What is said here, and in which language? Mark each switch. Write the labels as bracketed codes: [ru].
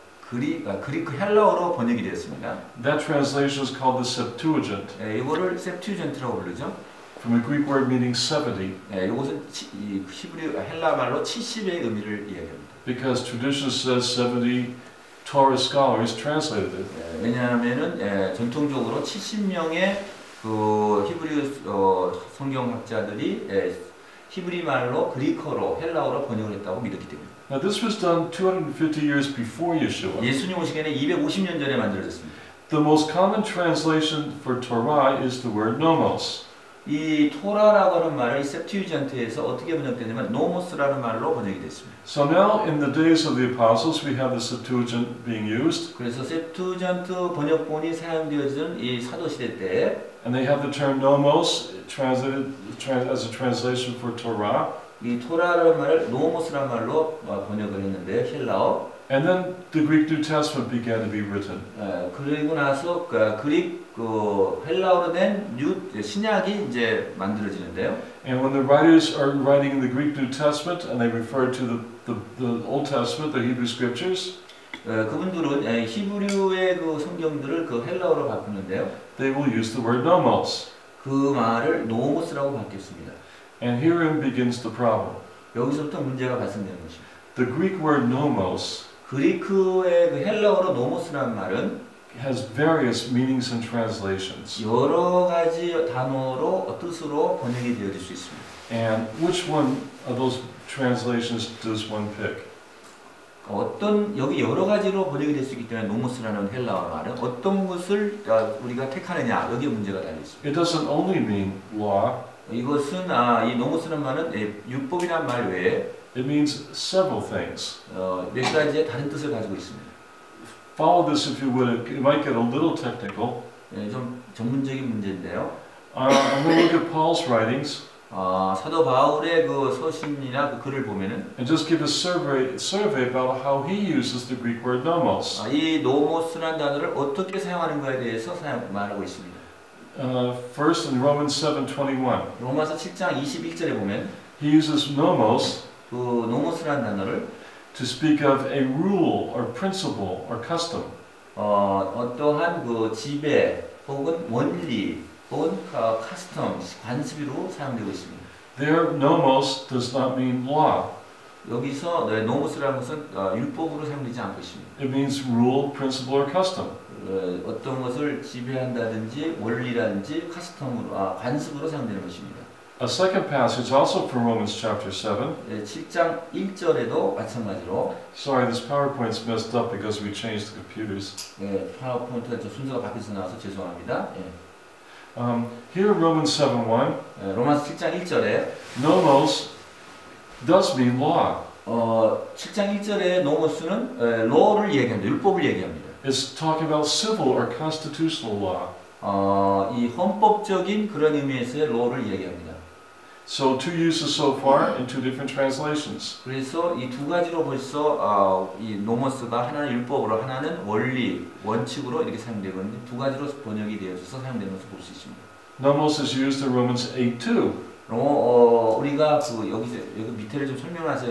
[ko] 그리크 헬라어로 번역이 되었습니다. [en] That translation is called the Septuagint. [ko] 이거를 septuagint라고 부르죠. [en] From a Greek word meaning 70. [ko] 이것은 히브리 헬라 말로 70의 의미를 이야기합니다. [en] Because tradition says 70 Torah scholars translated it. [ko] 왜냐하면은 전통적으로 70명의 그 히브리 성경학자들이 히브리 말로 그리커로 헬라어로 번역을 했다고 믿었기 때문에. [en] Now this was done 250 years before Yeshua. [ko] 예수님 오시기 전에 250년 전에 만들어졌습니다. [en] The most common translation for Torah is the word nomos. [ko] 이 토라라고 하는 말은 이 septuagint에서 어떻게 번역되냐면 노모스라는 말로 번역이 됐습니다. [en] So now in the days of the apostles we have the Septuagint being used. [ko] 그래서 septuagint 번역본이 사용되어진 이 사도 시대 때 [en] And they have the term nomos translated as a translation for Torah. [ko] 이 토라라는 말을 노모스라는 말로 번역을 했는데 헬라어. [en] And then the Greek New Testament began to be written. [ko] 그리고 나서 그릭 헬라어로 된 신약이 이제 만들어지는데요. [en] And when the writers are writing in the Greek New Testament and they refer to the Old Testament, the Hebrew Scriptures, [ko] 그분들은 히브리어의 그 성경들을 그 헬라어로 바꾸는데요. [en] they will use the word nomos. [ko] 그 말을 노모스라고 바뀌었습니다. [en] And herein begins the problem. [ko] 여기서부터 문제가 발생되는 것입니다. [en] The Greek word nomos [ko] 그리크의 그 헬라어로 노모스라는 말은 [en] has various meanings and translations. [ko] 여러 가지 단어로 뜻으로 번역이 되어질 수 있습니다. [en] And which one of those translations does one pick? [ko] 여기 여러 가지로 번역이 될 수 있기 때문에 노모스라는 헬라어 말은 어떤 것을 우리가 택하느냐 여기에 문제가 달려 있습니다. [en] It doesn't only mean law. [ko] 이것은 이 노모스라는 말은 율법이란 말 외에 [en] It means several things. [ko] 몇 가지의 다른 뜻을 가지고 있습니다. [en] Follow this if you would. It might get a little technical. [ko] 좀 전문적인 문제인데요. [en] I'm going to look at Paul's writings [ko] 사도 바울의 그 서신이나 그 글을 보면은 [en] and just give a survey about how he uses the Greek word nomos. [ko] 이 노모스라는 단어를 어떻게 사용하는가에 대해서 말하고 있습니다. [en] First in Romans 7:21, [ko] 로마서 7장 21절에 보면 [en] he uses nomos [ko] 그 노모스라는 단어를 [en] to speak of a rule or principle or custom. [ko] 어떠한 그 지배 혹은 원리 혹은 카스텀 관습으로 사용되고 있습니다. [en] There, nomos does not mean law. [ko] 여기서 노모스라는 것은 율법으로 사용되지 않고 있습니다. [en] It means rule, principle, or custom. [ko] 어떤 것을 지배한다든지 원리라든지 카스텀으로 관습으로 사용되는 것입니다. [en] A second passage, also from Romans chapter 7. [ko] 7장 1절에도 마찬가지로 [en] Sorry, this PowerPoint's messed up because we changed the computers. [ko] 파워포인트가 좀 순서가 바뀌어서 나와서 죄송합니다. [en] Here in Romans 7:1, [ko] 로마서 7장 1절에 [en] nomos does mean law. [ko] 7장 1절에 노모스는 law를 얘기합니다. 율법을 얘기합니다. [en] It's talking about civil or constitutional law. [ko] 이 헌법적인 그런 의미에서의 law를 얘기합니다. [en] So two uses so far in two different translations. [ko] 그래서 이 두 가지로 벌써 이 노모스가 하나는 율법으로 하나는 원리, 원칙으로 이렇게 사용되고 있는데 두 가지로 번역이 되어서 사용되는 것을 볼 수 있습니다. [en] Nomos is used in Romans 8:2. [ko] 우리가 여기 밑에를 좀 설명하세요.